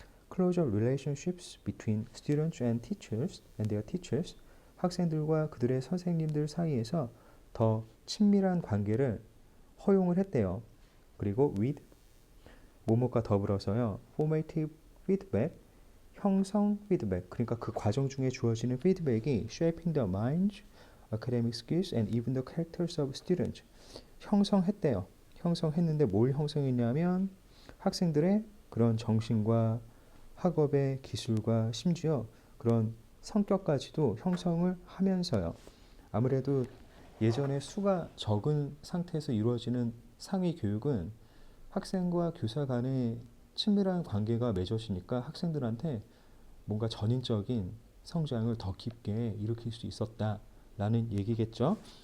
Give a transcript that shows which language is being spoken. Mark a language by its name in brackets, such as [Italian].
[English] Closer relationships between students and their teachers. [Korean] 학생들과 그들의 선생님들 사이에서 더 친밀한 관계를 허용을 했대요. 그리고 with 뭐뭐과 더불어서요. formative feedback, 형성 피드백. 그러니까 그 과정 중에 주어지는 피드백이 [English] shaping the minds, academic skills and even the characters of students. [Korean] 형성했대요. 형성했는데 뭘 형성했냐면 학생들의 그런 정신과 학업의 기술과 심지어 그런 성격까지도 형성을 하면서요. 아무래도 예전에 수가 적은 상태에서 이루어지는 상위 교육은 학생과 교사 간의 친밀한 관계가 맺어지니까 학생들한테 뭔가 전인적인 성장을 더 깊게 일으킬 수 있었다라는 얘기겠죠.